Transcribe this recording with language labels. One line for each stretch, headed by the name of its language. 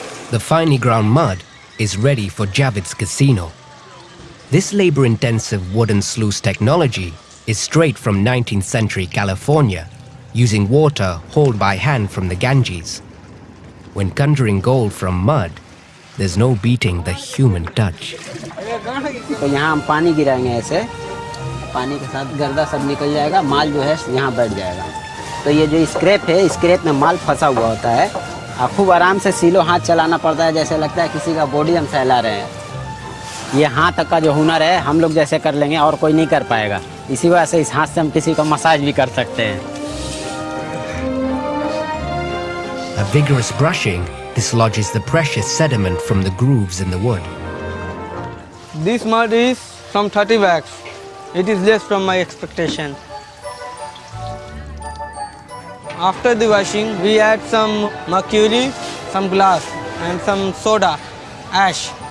English: The finely ground mud is ready for Javid's casino. This labor-intensive wooden sluice technology is straight from 19th century California, using water hauled by hand from the Ganges. When conjuring gold from mud, there's no beating the human touch.
Hindi: तो यहाँ हम पानी गिराएंगे ऐसे, पानी के साथ गर्दा सब निकल जाएगा, माल जो है यहाँ बैठ जाएगा. तो ये जो स्क्रैप है, स्क्रैप में माल फंसा हुआ होता है. खूब आराम से सीलो हाथ चलाना पड़ता है, जैसे लगता है किसी का बॉडी हम सहला रहे हैं. ये हाथ तक का जो हुनर है हम लोग जैसे कर लेंगे और कोई नहीं कर पाएगा. इसी वजह से इस हाथ से हम किसी का मसाज भी कर सकते हैं.
English: A vigorous brushing dislodges the precious sediment from the grooves in the wood. This mud is from 30 bags. It is less from my expectation. After the washing, we add some mercury, some glass and some soda, ash.